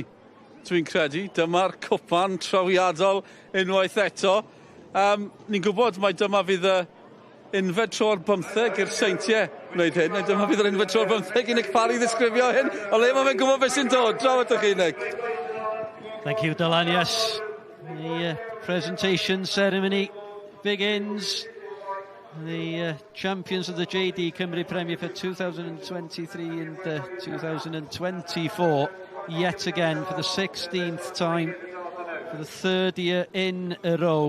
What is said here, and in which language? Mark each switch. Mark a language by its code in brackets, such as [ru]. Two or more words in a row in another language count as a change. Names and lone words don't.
[cy] Dwi'n credu, dyma'r cwpan trawiadol unwaith eto. Ni'n gwybod mai dyma fydd unfed tro'r 15 i'r seintiau wneud hyn, neu dyma fydd yr unfed tro'r 15 i Nick Parry ddisgrifio hyn, o le mae fe'n gwybod beth sy'n dod, draw at chi, Nick. [en] Thank you, Dylan, yes. The presentation ceremony begins. The champions of the JD Cymru Premier for 2023 and 2024, yet again for the 16th time, for the 3rd year in a row.